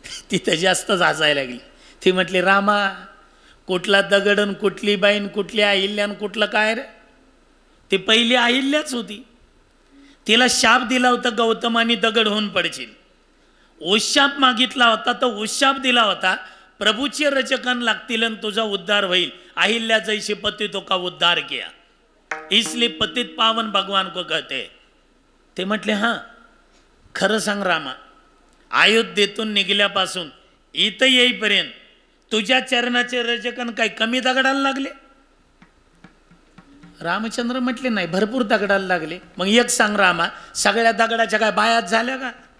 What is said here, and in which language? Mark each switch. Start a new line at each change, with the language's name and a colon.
Marathi: ती तर जास्तच हसायला लागली. ती म्हटली, रामा, कुठला दगडन, कुठली बाईन, कुठली अहिल्यान, कुठलं काय रे? ती पहिली अहिल्याच होती. तिला शाप दिला होता गौतमानी, दगड होऊन पडशील. उशाप मागितला होता तर उशाप दिला होता, प्रभूचे रचकन लागतील आणि तुझा उद्धार होईल.
Hindi: अहिल्या जैसे पतितों का उद्धार किया, इसलिए पतित पावन भगवान को कहते.
Marathi: ते म्हटले, हां खरं सांग रामा, अयोध्येतून निघल्यापासून इथं येईपर्यंत तुझ्या चरणाचे रजकन काय कमी दगडाला लागले? रामचंद्र म्हटले, नाही, भरपूर दगडाला लागले. मग एक सांग रामा, सगळ्या दगडाच्या काय बायात झाल्या का?